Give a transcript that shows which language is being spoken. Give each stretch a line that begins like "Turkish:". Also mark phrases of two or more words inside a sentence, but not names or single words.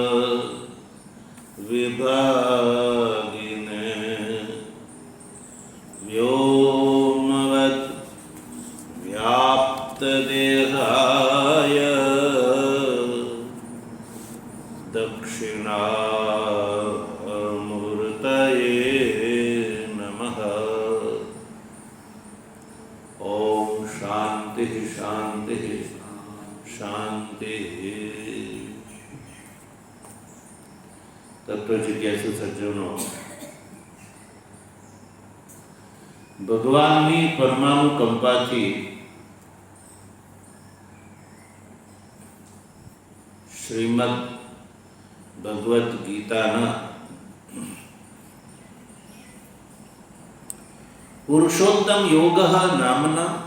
Sanskrit: विभागिने व्योमवत् व्याप्तदेहाय दक्षिणामूर्तये नमः। ओम शांति शांति शांति।
Gujarati: તત્વ જિજ્ઞાસુ સજ્જનો, ભગવાનની પરમાણુ કંપાથી શ્રીમદ ભગવદ્ ગીતાના પુરુષોત્તમ યોગઃ નામના